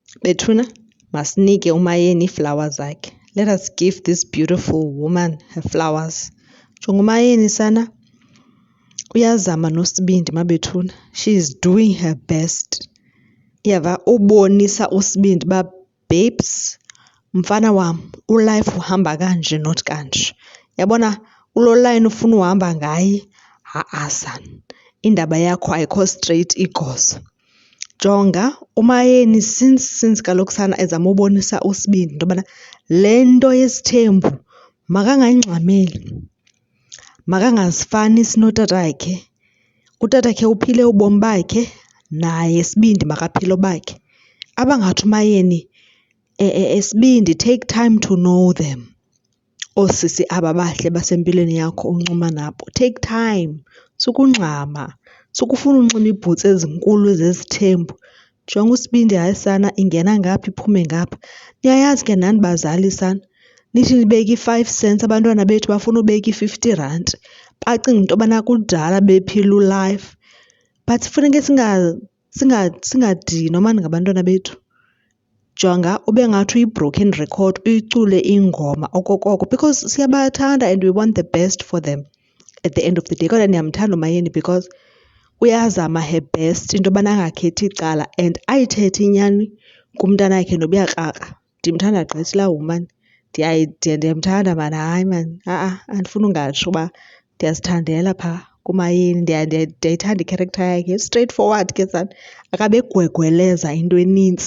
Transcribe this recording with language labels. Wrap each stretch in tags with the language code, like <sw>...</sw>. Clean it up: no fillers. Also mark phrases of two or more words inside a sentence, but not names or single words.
<xh>Bethuna, masinike uMayeni iiflawa zakhe.</xh> <en>Let us give this beautiful woman her flowers.</en> <xh>Jonga uMayeni sana uyazama nosibindi maBethuna.</xh> <en>She is doing her best.</en> <xh>Iyava ubonisa usibindi uba babes, mfana wam, ulife uhamba kanje not kanje. Yabona ulo line ufuna uhamba ngaye, ha-a sana, indaba yakho ayikho straight igosa. Jonga uMayeni since kaloku sana ezama ubonisa usibindi into yobana le nto yesithembu makangayingxameli, makangazifanisi notatakhe. Utatakhe uphile ubomi bakhe, naye sibindi makaphile obakhe. Abangathi uMayeni sibindi,</xh> <en>take time to know them.</en> <xh>Oosisi aba bahle basempilweni yakho uncuma nabo,</xh> <en>take time.</en> <xh>Sukungxama, sukufuna unxiba iibhutsi ezinkulu zezithembu. Jonga usibindi, hayi sana, ingena ngapha iphume ngapha. Niyayazi ke nani bazali sana, nithi nibeke i-5 cents abantwana bethu bafuna ubeka i-R50. Bacinga into yobana kudala bephila ulife. But funeke singadinwa maan ngabantwana bethu. Jonga ube ngathi uyi-</xh> <en>broken record,</en> <xh>uyicule ingoma okokoko because siyabathanda</xh> <en>and we want the best for them at the end of the day.</en> <xh>Kodwa ndiyamthanda uMayeni because uyazama</xh> <en>her best</en> <xh>into yobana angakhethi icala and ayithethe inyani kumntanakhe nobuyakraka. Ndimthanda gqithi laa woman. Ndiyamthanda maan, hayi maan, ha-a andifuni ungatsho uba ndiyazithandela phaa kuMayeni. Ndiyayithanda i-character yakhe,</xh> <en>straight forward</en> <xh>ke sana, akabe egwegweleza into enintsi.</xh>